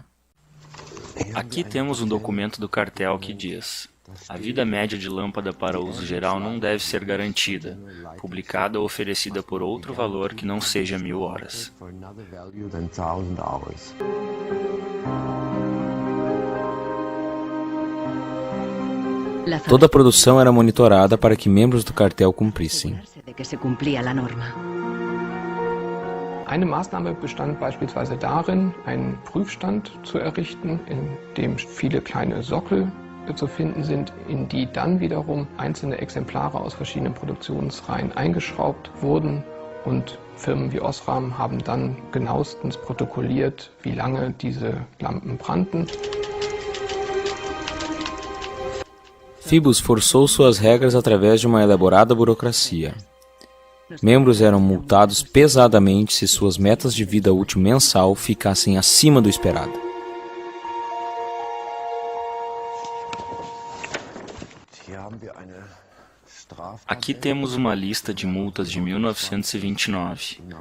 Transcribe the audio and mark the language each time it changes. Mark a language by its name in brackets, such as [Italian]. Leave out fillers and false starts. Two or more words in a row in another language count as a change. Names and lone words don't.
[Portuguese] Aqui temos um documento do cartel que diz: a vida média de lâmpada para uso geral não deve ser garantida, publicada ou oferecida por outro valor que não seja 1000 horas. Toda a produção era monitorada para que membros do cartel cumprissem. [German] Eine Maßnahme bestand beispielsweise darin, einen Prüfstand zu errichten, in dem viele kleine Sockel zu finden sind, in die dann wiederum einzelne Exemplare aus verschiedenen Produktionsreihen eingeschraubt wurden, und Firmen wie Osram haben dann genauestens protokolliert, wie lange diese Lampen brannten. [Portuguese] Phoebus forçou suas regras através de uma elaborada burocracia. Membros eram multados pesadamente se suas metas de vida útil mensal ficassem acima do esperado. Aqui temos uma lista de multas de 1929.